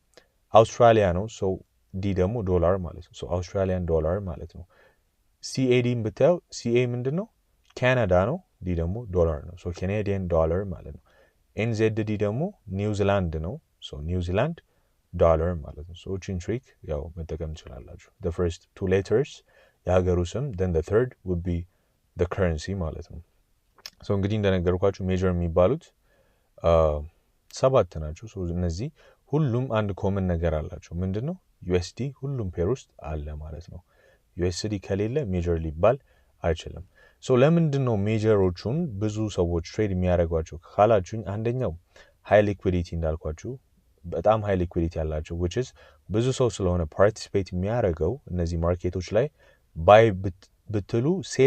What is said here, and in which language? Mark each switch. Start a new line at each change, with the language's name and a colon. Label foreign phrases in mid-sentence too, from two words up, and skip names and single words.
Amharic: አውስትራሊያ ነው። ሶ ዲ ደግሞ ዶላር ማለት ነው።
English: so Australian dollar
Amharic: ማለት ነው። ሲኤዲን ብታዩ ሲኤ ምንድን ነው? ካናዳ ነው፣ ዲ ደግሞ ዶላር ነው።
English: so Canadian dollar
Amharic: ማለት ነው። ኤንዜድ ዲ ደግሞ ኒውዚላንድ ነው።
English: so New Zealand dollar
Amharic: ማለት ነው። ሶ እቺን ትሪክ ያው መጠቀም ትችላላችሁ።
English: the first two letters
Amharic: የሀገሩ ስም
English: then the third would be the currency
Amharic: ማለት ነው። ሶ እንግዲህ እንደነገርኳችሁ ሜጀር የሚባሉት 7 ናቸው። ሶ እነዚህ ሁሉም አንድ ኮመን ነገር አላቸው። ምንድነው? ዩኤስዲ ሁሉም ፔር ውስጥ አለ ማለት ነው። ዩኤስዲ ከሌለ ሜጀር ሊባል አይችልም። ሶ ለምንድን ነው ሜጀሮቹን ብዙ ሰዎች ትሬድ የሚያደርጓቸው ካላችሁኝ፣ አንደኛው
English: high liquidity
Amharic: እንዳልኳችሁ በጣም
English: high liquidity
Amharic: ያላቸው
English: which is
Amharic: ብዙ ሰው ስለሆነ ፓርቲሲፔት የሚያደርገው እነዚህ ማርኬቶች ላይ ባይ ብትሉ ሴል